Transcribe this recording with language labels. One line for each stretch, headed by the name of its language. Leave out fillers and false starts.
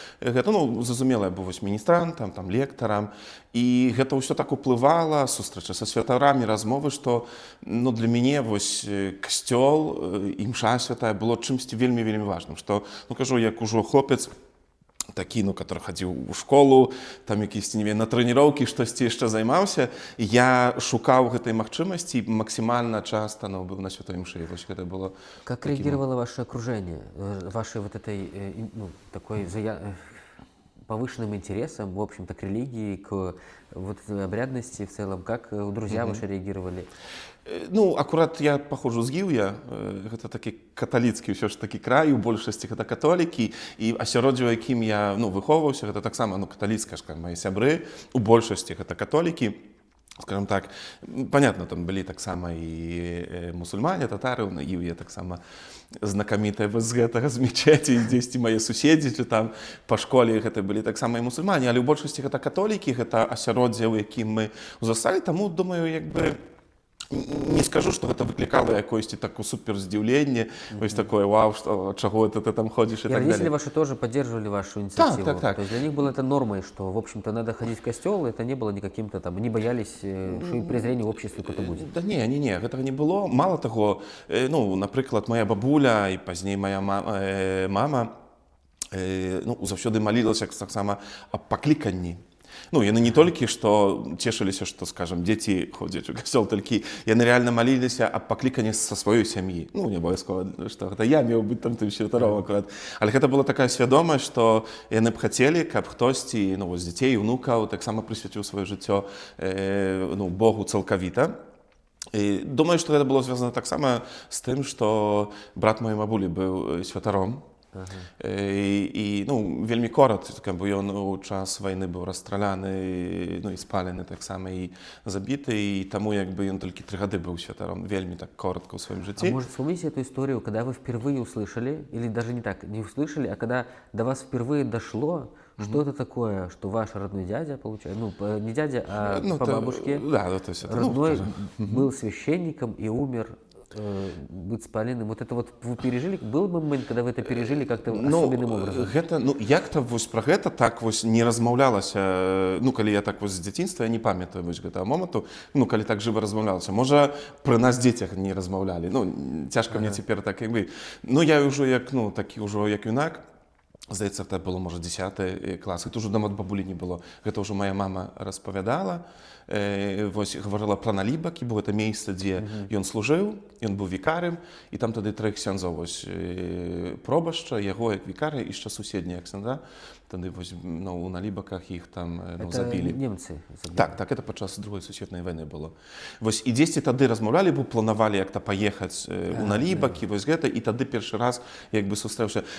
Belarusian: Гэта, зразумела, я быў вось міністрантам, там лектарам, і гэта ўсё так уплывала, сустрэча са святарамі, размовы, што для мяне вось касцёл, імша святая было чымсьці вельмі важным, што, кажу, як ужо хлопец такі,
Russian: который
Belarusian: хадзіў у школу, там якісь, на трэніроўкі, штосьці яшчэ займаўся, я шукаў гэтай магчымасці і максімальна часта быў на святой імшы. Вось гэта было.
Russian: Как реагировало ваше окружение, вашей вот этой такой повышенным интересом, в общем-то, к религии, к вот этой обрядности в целом. Как друзья ваши реагировали?
Belarusian: Ну, акурат я паходжу з Гіўя, гэта такі каталіцкі ўсё ж такі край, у большасці гэта католікі, і асяроддзе, у якім я выхоўваўся, гэта таксама каталіцкая ж, мае сябры, у большасці гэта католікі. Скажем так, понятно, там былі таксама і мусульмане, татары, на Гіўе таксама знакамітыя з гэтага, з мечеці, дзесьці мае суседзі, ці там па школе гэта былі таксама і мусульмане, але ў большасці гэта католікі, гэта асяроддзе, у якім мы узрасталі, таму, думаю, не скажу, што гэта выклікала якоюсьці такое супер здзіўленне, вось такое, вау, што, чаго
Russian: это ты там ходишь и так родители далее. ваши тоже поддерживали вашу инициативу?
Belarusian: Так.
Russian: То есть для них было это нормой, что, в общем-то, надо ходить в костел, это не было никаким-то там, не боялись, что и презрение в обществе какое-то будет?
Belarusian: Да не, гэтага не было. Мало таго, напрыклад, моя бабуля і пазней моя мама заўсёды малілася таксама аб пакліканні. Яны не толькі што цешыліся, што, скажам, дзеці ходзяць у касцёл, толькі яны рэальна маліліся аб пакліканні са сваёй сям'і. Не абавязкова, што гэта я меў быць там тым святаром акурат. Але гэта была такая свядомасць, што яны б хацелі, каб хтосьці з дзяцей, унукаў таксама прысвяціў сваё жыццё Богу цалкавіта. І думаю, што гэта было звязана таксама з тым, што брат маёй бабулі быў святаром. І вельмі коротка, бо ён у час вайны быў расстраляны, і спалены таксама, і забіты, і таму ён толькі 3 гады быў святаром, вельмі так коротко ў сваім жыцці.
Russian: А может, вспомните эту историю, когда вы впервые услышали, или даже не так, не услышали, а когда до вас впервые дошло, что это такое, что ваш родной дядя, получается, не дядя, а по бабушке, родной был священником и умер, быть спаленым. Вот это вот вы пережили? Был момент, когда вы это пережили как-то особенным образом?
Belarusian: Як-то пра гэта так не размаўлялася, калі я так з дзяцінства, я не памятаю гэтага моманту, калі так жыва размаўлялася. Можа, пры нас дзецях не размаўлялі. Цяжка мне цяпер так як бы. Я ўжо як юнак, здаецца, гэта было, можа, 10 клас. Гэта ўжо дом ад бабулі не было. Гэта ўжо моя мама распавядала. Гаварыла пра налібакі, бо гэта месца, дзе ён служыў, ён быў вікарым, і там тады 3 ксяндзоў, пробашча, яго як вікара, і яшчэ суседнія ксяндза, тады у налібаках іх там забілі.
Russian: Это немцы
Belarusian: забілі? Так, это падчас Другой сусветнай вайны было. І дзесьці тады размаўлялі, бо планавалі як-то паехаць у налібакі, гэта, і тады першы раз сустрэўся.